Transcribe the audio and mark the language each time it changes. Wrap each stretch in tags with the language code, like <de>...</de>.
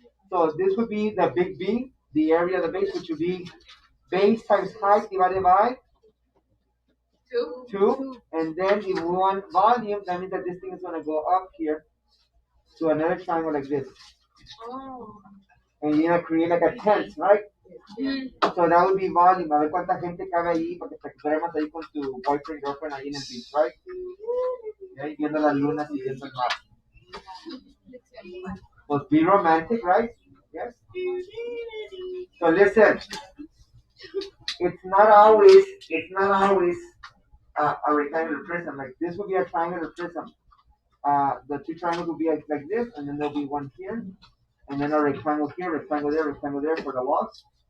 <en>So, this would be the big B, the area of the base, which would be base times height divided by 2. And then if we want volume, that means that this thing is going to go up here to another triangle like this. And you're going to create like a tent, right? So that would be volume.</en> <es>A ver cuánta gente cabe ahí para que te duermas ahí con tu boyfriend, girlfriend ahí en el beach, right? Ahí viendo las lunas y viendo el mar.</es> <en>Pues be romantic, right? Yes? So listen, it's not always a rectangular prism. Like this would be a triangular prism. The two triangles will be like this, and then there'll be one here, and then a rectangle here, rectangle there for the walls.</en>